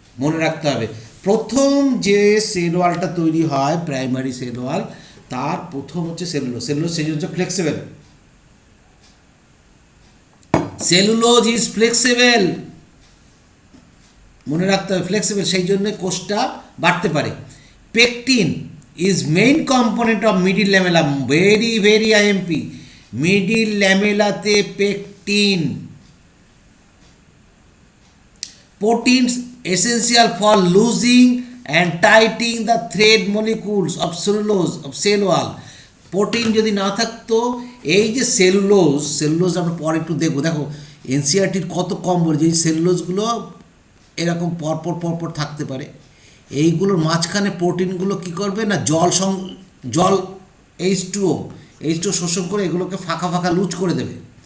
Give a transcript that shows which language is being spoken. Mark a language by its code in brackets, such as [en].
[bn] মনে রাখতে হবে, প্রথম যে সেল ওয়ালটা তৈরি হয়, প্রাইমারি সেল ওয়াল, তার প্রথম হচ্ছে সেলুলোজ। সেই হচ্ছে ফ্লেক্সিবল। [en] cellulose is flexible, [bn] মনে রাখতে হবে, ফ্লেক্সিবল, সেই জন্য কোষটা বাড়তে পারে। Pectin [en] is main component of middle lamella. Very very IMP. Middle lamella-তে pectin, proteins essential for losing and tightening the thread molecules of cellulose of cell wall. [bn] Protein যদি না থাকতো, এই যে সেলুলোজ আমরা পরে একটু দেখবো। দেখো এনসিআরটির কত কম বলেছে, এই সেলুলোজগুলো এরকম পরপর থাকতে পারে। এইগুলোর মাঝখানে প্রোটিনগুলো কি করবে না, জল H2O শোষণ করে এগুলোকে ফাঁকা লুজ করে দেবে।